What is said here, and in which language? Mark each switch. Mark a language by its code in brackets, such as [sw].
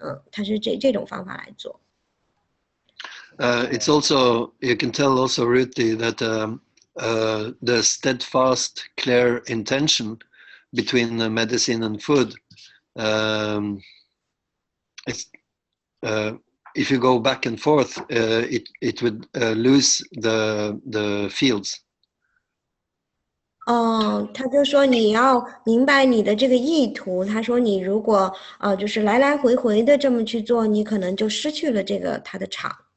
[zh] 他是这种方法来做。 [en] It's also, you can tell also, Ruthie, that the steadfast, clear intention between the medicine and food. If you go back and forth, it would lose the fields. [zh] 他就说你要明白你的这个意图。他说你如果就是来来回回的这么去做，你可能就失去了这个它的场。